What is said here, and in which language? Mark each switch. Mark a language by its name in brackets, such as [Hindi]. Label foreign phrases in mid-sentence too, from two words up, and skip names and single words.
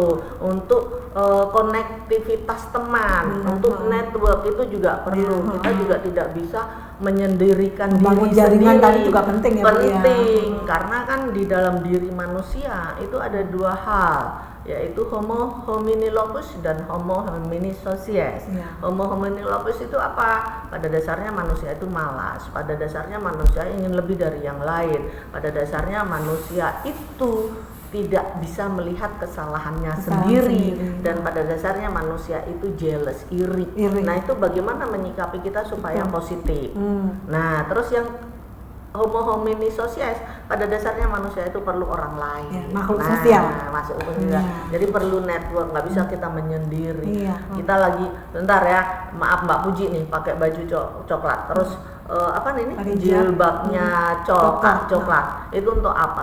[Indonesian] Untuk konektivitas teman, untuk network itu juga perlu. Kita juga tidak bisa menyendirikan diri jaringan sendiri. tadi juga penting ya, penting karena kan di dalam diri manusia itu ada 2 hal, yaitu [Latin] homo homini locus [Indonesian] dan [Latin] homo homini socius. Homo homini locus [Indonesian] itu apa? Pada dasarnya manusia itu malas, pada dasarnya manusia ingin lebih dari yang lain, pada dasarnya manusia itu tidak bisa melihat kesalahannya sendiri, dan pada dasarnya manusia itu jealous, iri. Nah, itu bagaimana menyikapi kita supaya positif. Nah, terus yang [Latin] homo homini socius, [Indonesian] pada dasarnya manusia itu perlu orang lain, makhluk sosial. Jadi perlu network, nggak bisa kita menyendiri. Kita lagi bentar ya, maaf Mbak Puji nih pakai baju coklat, terus Pakai jilbabnya coklat. coklat. Itu untuk apa?